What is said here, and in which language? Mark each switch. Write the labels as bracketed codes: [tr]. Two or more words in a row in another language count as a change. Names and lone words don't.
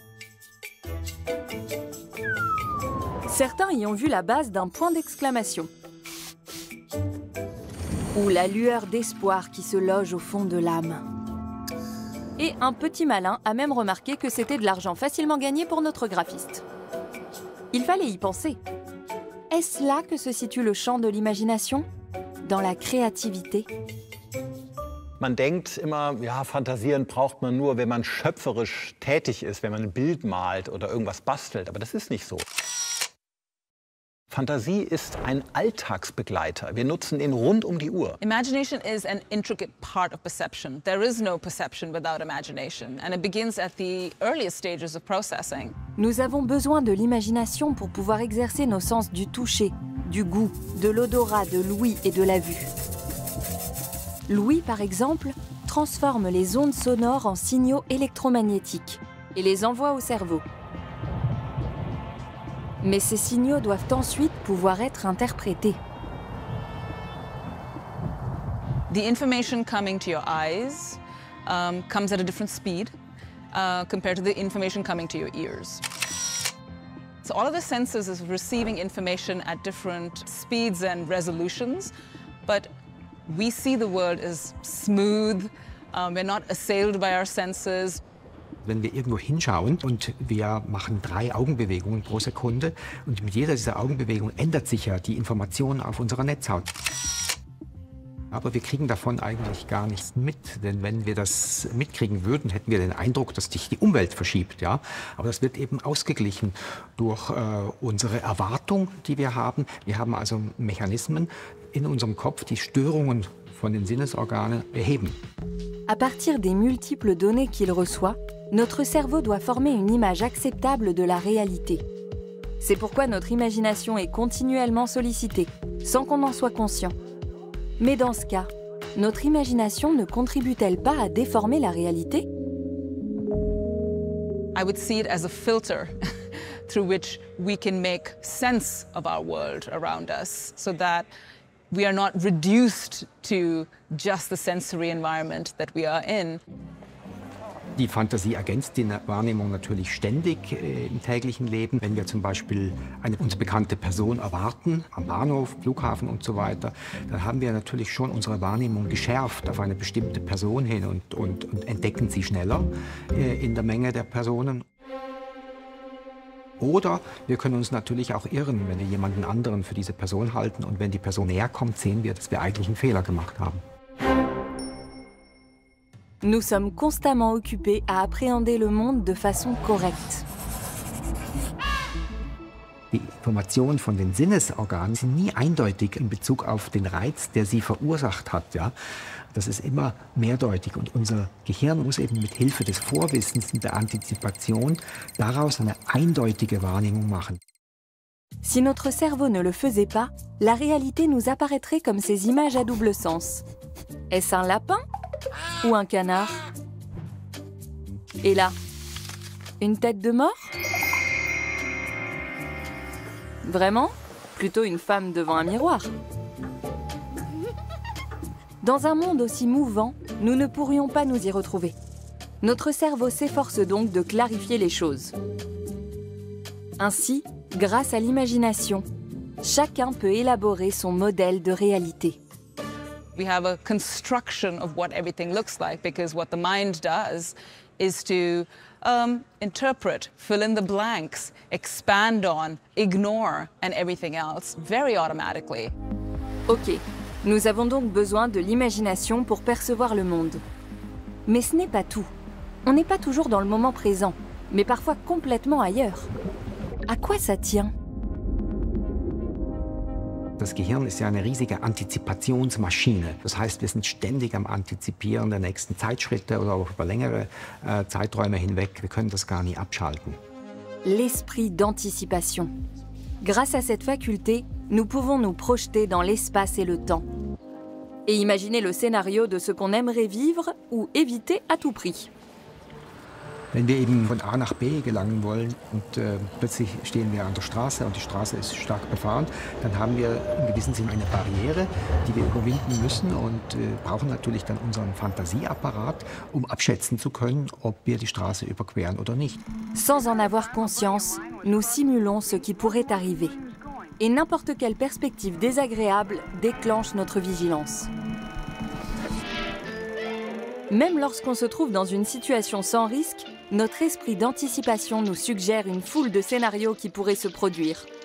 [fr] Certains y ont vu la base d'un point d'exclamation ou la lueur d'espoir qui se loge au fond de l'âme. Et un petit malin a même remarqué que c'était de l'argent facilement gagné pour notre graphiste. Il fallait y penser. Est-ce là que se situe le champ de l'imagination? Dans la créativité? [de] Man denkt immer, ja, fantasieren braucht man nur, wenn man schöpferisch tätig ist, wenn man ein Bild malt oder irgendwas bastelt. Aber das ist nicht so. Fantasie ist ein Alltagsbegleiter. Wir nutzen ihn rund um die Uhr. [en] Imagination is an intricate part of perception. There is no perception without imagination, and it begins at the earliest stages of processing. [fr] Nous avons besoin de l'imagination pour pouvoir exercer nos sens du toucher, du goût, de l'odorat, de l'ouïe et de la vue. L'ouïe, par exemple, transforme les ondes sonores en signaux électromagnétiques et les envoie au cerveau. Mais ces signaux doivent ensuite pouvoir être interprétés. [en] The information coming to your eyes comes at a different speed compared to the information coming to your ears. So all of the senses is receiving information at different speeds and resolutions, but we see the world as smooth, we're not assailed by our senses. [de] Wenn wir irgendwo hinschauen und wir machen 3 Augenbewegungen pro Sekunde und mit jeder dieser Augenbewegungen ändert sich ja die Information auf unserer Netzhaut. Aber wir kriegen davon eigentlich gar nichts mit, denn wenn wir das mitkriegen würden, hätten wir den Eindruck, dass sich die Umwelt verschiebt. Ja? Aber das wird eben ausgeglichen durch unsere Erwartung, die wir haben. Wir haben also Mechanismen in unserem Kopf, die Störungen von den Sinnesorganen beheben. [fr] À partir des multiples données qu'il reçoit, notre cerveau doit former une image acceptable de la réalité. C'est pourquoi notre imagination est continuellement sollicitée, sans qu'on en soit conscient. Mais dans ce cas, notre imagination ne contribue-t-elle pas à déformer la réalité? [en] I would see it as a filter through which we can make sense of our world around us so that we are not reduced to just the sensory environment that we are in. [de] Die Fantasie ergänzt die Wahrnehmung natürlich ständig im täglichen Leben. Wenn wir zum Beispiel eine uns bekannte Person erwarten, am Bahnhof, Flughafen und so weiter, dann haben wir natürlich schon unsere Wahrnehmung geschärft auf eine bestimmte Person hin und entdecken sie schneller in der Menge der Personen. Oder wir können uns natürlich auch irren, wenn wir jemanden anderen für diese Person halten und wenn die Person näher kommt, sehen wir, dass wir eigentlich einen Fehler gemacht haben. [fr] nous sommes constamment occupés à appréhender le monde de façon correcte. [de] Die Informationen von den Sinnesorganen sind nie eindeutig in Bezug auf den Reiz, der sie verursacht hat. Ja? Das ist immer mehrdeutig und unser Gehirn muss eben mit Hilfe des Vorwissens und der Antizipation daraus eine eindeutige Wahrnehmung machen. [fr] Si notre cerveau ne le faisait pas, la réalité nous apparaîtrait comme ces images à double sens. Est-ce un lapin ou un canard? Et là, une tête de mort? Vraiment? Plutôt une femme devant un miroir. Dans un monde aussi mouvant, nous ne pourrions pas nous y retrouver. Notre cerveau s'efforce donc de clarifier les choses. Ainsi, grâce à l'imagination, chacun peut élaborer son modèle de réalité. [en] We have a construction of what everything looks like because what the mind does is to interpret, fill in the blanks, expand on, ignore, and everything else very automatically. [fr] Ok, nous avons donc besoin de l'imagination pour percevoir le monde. Mais ce n'est pas tout. On n'est pas toujours dans le moment présent, mais parfois complètement ailleurs. À quoi ça tient? [de] Das Gehirn ist ja eine riesige Antizipationsmaschine. Das heißt, wir sind ständig am Antizipieren der nächsten Zeitschritte oder auch über längere Zeiträume hinweg. Wir können das gar nie abschalten. [fr] L'esprit d'anticipation. Grâce à cette faculté, nous pouvons nous projeter dans l'espace et le temps. Et imaginer le scénario de ce qu'on aimerait vivre ou éviter à tout prix. [de] Wenn wir eben von A nach B gelangen wollen und plötzlich stehen wir an der Straße und die Straße ist stark befahren, dann haben wir in gewissem Sinne eine Barriere, die wir überwinden müssen und brauchen natürlich dann unseren Fantasieapparat, um abschätzen zu können, ob wir die Straße überqueren oder nicht. [fr] Sans en avoir conscience, nous simulons ce qui pourrait arriver. Et n'importe quelle perspective désagréable déclenche notre vigilance. Même lorsqu'on se trouve dans une situation sans risque, notre esprit d'anticipation nous suggère une foule de scénarios qui pourraient se produire.